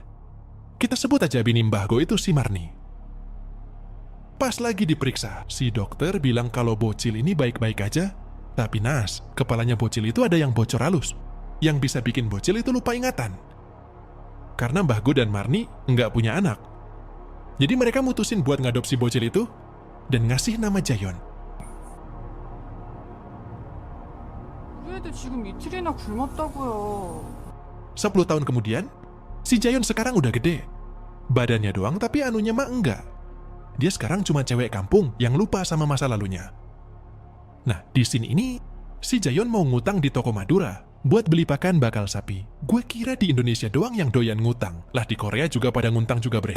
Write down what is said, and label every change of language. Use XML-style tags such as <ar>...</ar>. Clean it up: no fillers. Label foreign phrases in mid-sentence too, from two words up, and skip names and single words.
<id>Kita sebut aja bini Mbah Go itu si Marni. Pas lagi diperiksa, si dokter bilang kalau bocil ini baik-baik aja, tapi naas, kepalanya bocil itu ada yang bocor halus, yang bisa bikin bocil itu lupa ingatan. Karena Mbah Go dan Marni nggak punya anak. Jadi mereka mutusin buat ngadopsi bocil itu dan ngasih nama Jayon.</id> <ko>우리 애들 지금 이틀이나 굶었다고요.</ko> <id>10 tahun kemudian, si Jayon sekarang udah gede. Badannya doang tapi anunya mah enggak. Dia sekarang cuma cewek kampung yang lupa sama masa lalunya. Nah, di sini ini, si Jayon mau ngutang di toko Madura buat beli pakan bakal sapi. Gue kira di Indonesia doang yang doyan ngutang. Lah di Korea juga pada ngutang juga bre.</id>